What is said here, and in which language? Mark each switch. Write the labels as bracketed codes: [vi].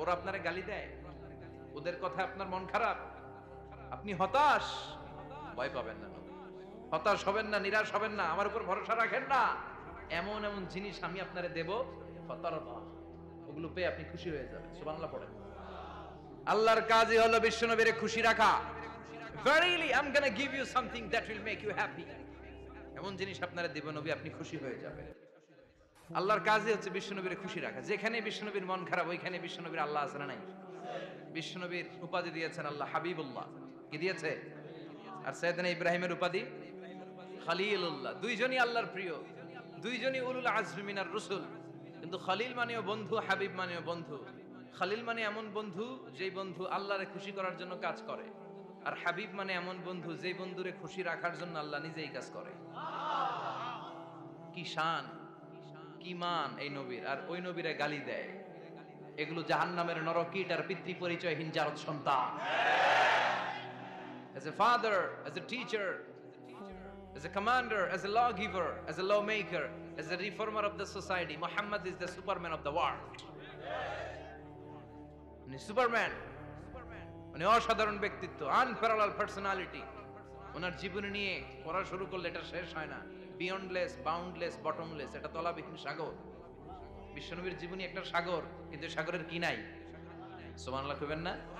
[bn] ওরা আপনারে গালি দেয়, ওদের কথা আপনার মন খারাপ, আপনি হতাশ, ভয় পাবেন না, হতাশ হবেন না, নিরাশ হবেন না, আমার উপর ভরসা রাখেন না। এমন এমন জিনিস আমি আপনারে দেব, ফাতারদা, ওগুলো পেয়ে আপনি খুশি হয়ে যাবেন। সুবহানাল্লাহ পড়েন। আল্লাহর কাজই হলো বিশ্বনবীরে খুশি রাখা। [en] Verily I'm gonna give you something that will make you happy, [bn] এমন জিনিস আপনারে দেব নবী, আপনি খুশি হয়ে যাবেন। আল্লাহর কাজই হচ্ছে বিশ্বনবীর খুশি রাখা। যেখানে বিশ্বনবীর মন খারাপ, ওইখানে বিশ্বনবীর আল্লাহ আছে না নাই? বিশ্বনবীর উপাধি দিয়েছেন আল্লাহ হাবিবুল্লাহ, কি দিয়েছে? আর সাইয়েদনা ইব্রাহিমের উপাধি খলিলুল্লাহ। দুইজনই আল্লাহর প্রিয়, দুইজনই [ar] উলুল আজমি মিনার রসুল। [bn] কিন্তু খলিল মানেও বন্ধু, হাবিব মানেও বন্ধু। খলিল মানে এমন বন্ধু যেই বন্ধু আল্লাহরে খুশি করার জন্য কাজ করে, আর হাবিব মানে এমন বন্ধু যেই বন্ধুরে খুশি রাখার জন্য আল্লাহ নিজেই কাজ করে। কি শান, কি মান এই নবীর! আর ওই নবীরে গালি দেয়। এগুলো জাহান্নামের নরকীট আর পিতৃ পরিচয়হীন জারদ সন্তান। [en] As a father, as a teacher, as a commander, as a lawgiver, as a lawmaker, as a reformer of the society, Muhammad is the superman of the world. [bn] উনি সুপারম্যান, উনি অসাধারণ ব্যক্তিত্ব, [en] Unparallel personality. [bn] ওনার জীবনী নিয়ে পড়া শুরু করলে এটা শেষ হয় না। [en] beyondless, boundless, bottomless, [bn] এটা তলাবিহীন সাগর। বিশ্বনবীর জীবনী একটা সাগর, কিন্তু সাগরের কি নাই? সুবহানাল্লাহ কইবেন না?